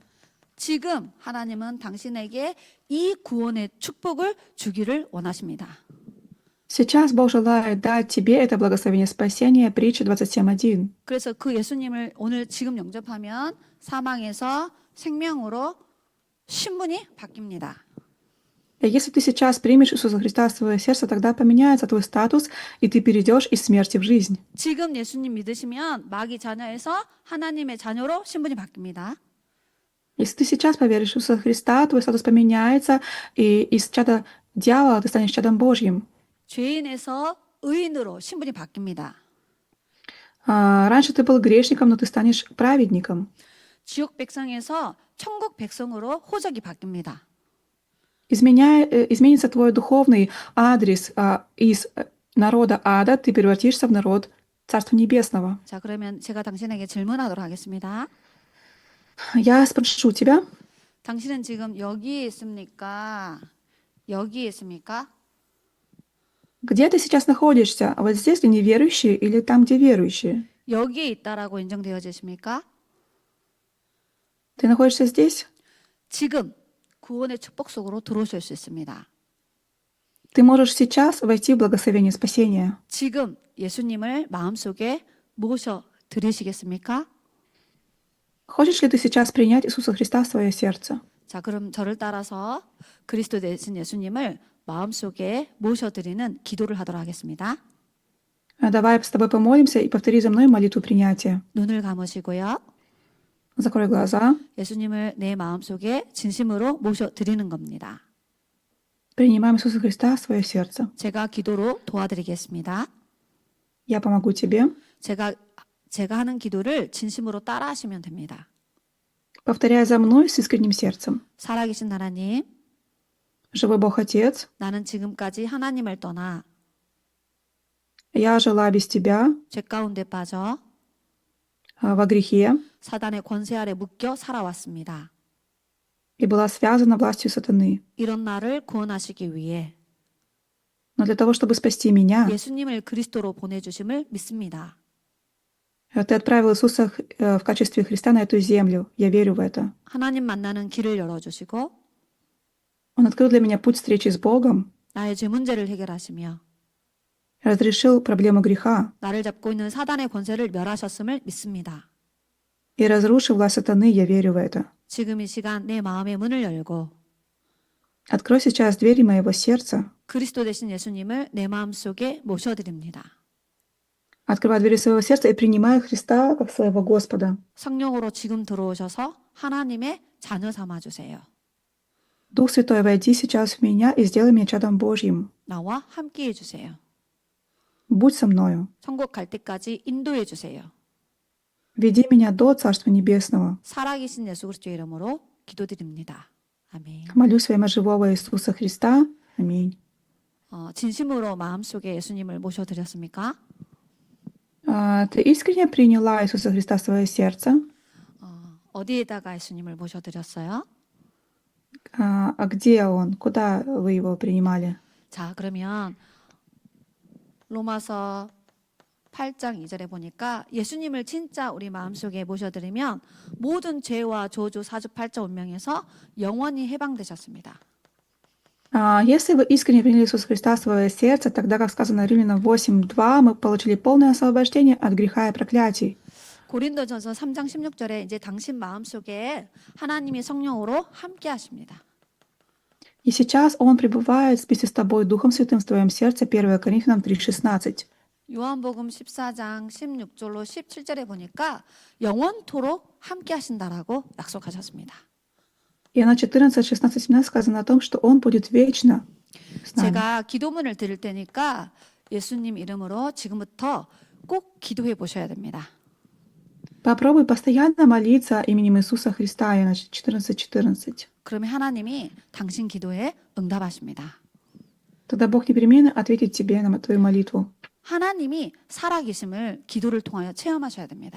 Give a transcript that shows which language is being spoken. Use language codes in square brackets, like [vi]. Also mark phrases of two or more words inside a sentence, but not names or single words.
[ko] 지금 하나님은 당신에게 이 구원의 축복을 주기를 원하십니다. [ru] Сейчас Бог желает дать тебе это благословение спасения, притча 27:1. [ko] 그래서 그 예수님을 오늘 지금 영접하면 사망에서 생명으로 신분이 바뀝니다. [ru] Если ты сейчас примешь Иисуса Христа в свое сердце, тогда поменяется твой статус, и ты перейдешь из смерти в жизнь. [ko] 지금 예수님 믿으시면 마귀 자녀에서 하나님의 자녀로 신분이 바뀝니다. [ru] Если ты сейчас поверишь в Иисуса Христа, твой статус поменяется, и из чада дьявола ты станешь чадом Божьим. [ko] 죄인에서 의인으로 신분이 바뀝니다. [ru] Раньше ты был грешником, но ты станешь праведником. [ko] 지옥 백성에서 천국 백성으로 호적이 바뀝니다. [ru] Изменится твой духовный адрес. Из народа ада ты превратишься в народ Царства Небесного. [ko] 자, 그러면 제가 당신에게 질문하도록 하겠습니다. [ru] Я спрошу тебя, [ko] 당신은 지금 여기에 있습니까? 여기에 있습니까? [ru] где ты сейчас находишься? Вот здесь, где неверующие, или там, где верующие? [ko] 여기에 있다라고 인정되어지십니까? [ru] Ты находишься здесь? [ko] 지금 구원의 축복 속으로 들어오실 수 있습니다. [ru] Ты можешь сейчас войти в благословение спасения. [ko] 지금 예수님을 마음속에 모셔 드리시겠습니까? [ru] Хочешь ли ты сейчас принять Иисуса Христа в свое сердце? [ko] 자, 그럼 저를 따라서 그리스도 대신 예수님을 마음속에 모셔드리는 기도를 하도록 하겠습니다. [ru] Давай с тобой помолимся и повтори за мной молитву принятия. [ko] 눈을 감으시고요. [ru] Закрой глаза. [ko] 예수님을 내 마음속에 진심으로 모셔드리는 겁니다. [ru] Принимаем Иисуса Христа в свое сердце. [ko] 제가 기도로 도와드리겠습니다. [ru] Я помогу тебе. [ko] 제가 하는 기도를 진심으로 따라하시면 됩니다. [ru] Повторяй за мной с искренним сердцем. [ko] 살아계신 하나님, [ru] Живой Бог Отец, [ko] 나는 지금까지 하나님을 떠나 [ru] я жила без тебя [ko] 죄 가운데 빠져 [ru] во грехе [ko] 사단의 권세 아래 묶여 살아왔습니다. [ru] и была связана властью сатаны. [ko] 이런 나를 구원하시기 위해 [ru] Но для того, чтобы спасти меня, [ko] 예수님을 그리스도로 보내주심을 믿습니다. [ru] ты отправил Иисуса в качестве Христа на эту землю. Я верю в это. [ko] 하나님 만나는 길을 열어주시고 [ru] Он открыл для меня путь встречи с Богом, [ko] 나의 죄 문제를 해결하시며 [ru] разрешил проблему греха [ko] 나를 잡고 있는 사단의 권세를 멸하셨음을 믿습니다. [ru] и разрушил власть сатаны. Я верю в это. [ko] 지금 이 시간 내 마음의 문을 열고 [ru] Открой сейчас двери моего сердца. [ko] 그리스도 되신 예수님을 내 마음속에 모셔드립니다. [ru] Открывай двери своего сердца и принимай Христа как своего Господа. [ko] 성령으로 지금 들어오셔서 하나님의 자녀 삼아 주세요. [ru] Дух Святой, войди сейчас в меня и сделай меня чадом Божьим. [ko] 나와 함께 해주세요. [ru] Будь со мною. [ko] 천국 갈 때까지 인도해 주세요. [ru] Веди меня до Царства Небесного. [ko] 살아계신 예수 그리스도의 이름으로 기도드립니다. 아멘. [ru] Молюсь во имя живого Иисуса Христа. Аминь. [ko] 진심으로 마음속에 예수님을 모셔드렸습니까? [ru] Ты искренне приняла Иисуса Христа в свое сердце? [ko] 어디에다가 예수님을 모셔드렸어요? [ru] А где Он? Куда вы Его принимали? [ko] 자, 그러면 로마서 8장 2절에 보니까 예수님을 진짜 우리 마음속에 모셔드리면 모든 죄와 저주 사주팔자 운명에서 영원히 해방되셨습니다. [ru] Если вы искренне приняли Иисуса Христа в свое сердце, тогда, как сказано Римлянам 8:2, мы получили полное освобождение от греха и проклятий. [ko] 고린도전서 3장 16절에 이제 당신 마음속에 하나님이 성령으로 함께 하십니다. [ru] И сейчас Он пребывает вместе с тобой Духом Святым в твоем сердце. 1 Коринфянам 3:16. [ko] 요한복음 14장 16절로 17절에 보니까 영원토록 함께 하신다라고 약속하셨습니다. [ru] Иоанна 14, 16, 17 сказано о том, что Он будет вечно с нами. [ko] 제가 기도문을 드릴 테니까 예수님 이름으로 지금부터 꼭 기도해 보셔야 됩니다. [ru] Попробуй постоянно молиться именем Иисуса Христа. Иоанна 14, 14. [ko] 그러면 하나님이 당신 기도에 응답하십니다. [ru] Тогда Бог непременно ответит тебе на твою молитву. [ko] 하나님이 살아계심을 기도를 통하여 체험하셔야 됩니다.